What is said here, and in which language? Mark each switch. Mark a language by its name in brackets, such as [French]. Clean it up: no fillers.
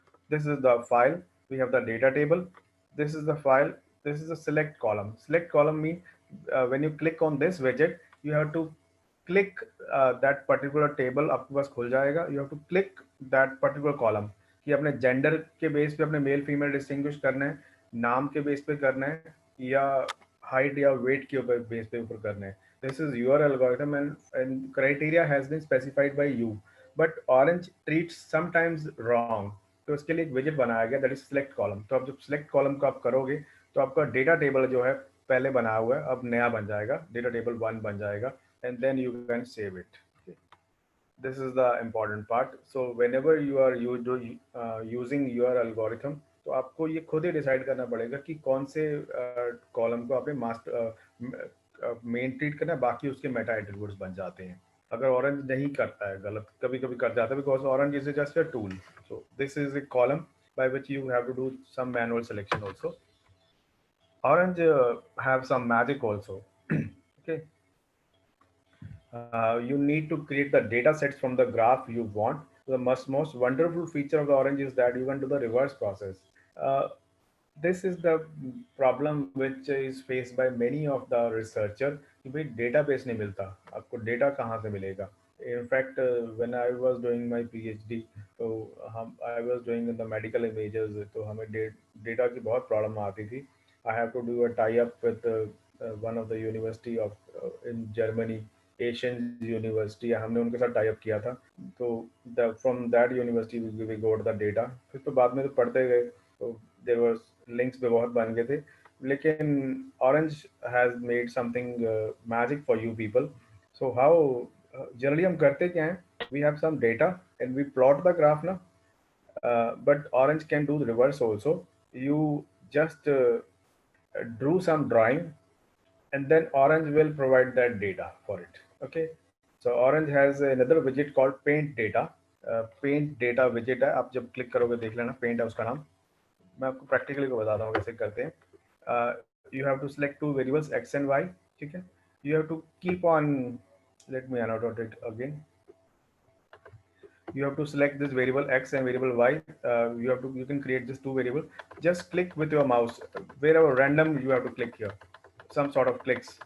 [English] This is the file, we have the data table, this is the file, this is the select column. Select column means when you click on this widget you have to click that particular table, [Hindi] आपके पास खुल जाएगा. [English] You have to click that particular column [Hindi] कि अपने gender के base पे अपने male female distinguish करना है, नाम के बेस पे करना है, या हाइट या वेट के ऊपर बेस पे ऊपर करना है. [English] This is your algorithm and criteria has been specified by you, but Orange treats sometimes wrong. [Hindi] तो इसके लिए एक विजेट बनाया गया, [English] That is select column. [Hindi] तो आप जब सिलेक्ट कॉलम को आप करोगे तो आपका डेटा टेबल जो है पहले बना हुआ है अब नया बन जाएगा, डेटा टेबल 1 बन जाएगा, [English] And then you can save it. This is the important part. So whenever you are using your algorithm, [Hindi] तो आपको ये खुद ही डिसाइड करना पड़ेगा कि कौन से कॉलम को आपने मास्टर मेन ट्रीट करना है, बाकी उसके मेटा एट्रीब्यूट्स बन जाते हैं. अगर ऑरेंज नहीं करता है, गलत कभी कभी कर जाता है, [English] Because Orange is just a tool. So this is a column by which you have to do some manual selection also. Orange have some magic also. Okay, you need to create the data sets from the graph you want. The most wonderful feature of the Orange is that you can do the reverse process. This is the problem which is faced by many of the researcher [Hindi] कि भाई database नहीं मिलता, आपको data कहाँ से मिलेगा. [English] In fact, when I was doing my PhD, तो I was doing in the medical images, [Hindi] तो हमें data की बहुत problem आती थी. [English] I have to do a tie-up with one of the university of in Germany, Asian University. [Hindi] हमने उनके साथ टाई अप किया था. [English] तो from that university we got the data. [Hindi] फिर तो बाद में तो पढ़ते गए, तो [English] there was links [Hindi] पे बहुत बन गए थे. [English] लेकिन Orange has made something magic for you people. So how generally [Hindi] हम करते क्या हैं, [English] We have some data and we plot the graph ना, but Orange can do the reverse also. You just drew some drawing and then Orange will provide that data for it. Okay, so Orange has another widget called paint data. [Hindi] Paint data widget है, आप जब click करोगे देख लेना, paint है उसका नाम. मैं आपको प्रैक्टिकली को बताता हूँ कैसे करते हैं. [English] You have to select two variables x and y. [Hindi] ठीक है, [English] you have to keep on, let me annotate it again. You have to select this variable x and variable y. You can create this two variable. Just click with your mouse wherever random, you have to click here some sort of clicks.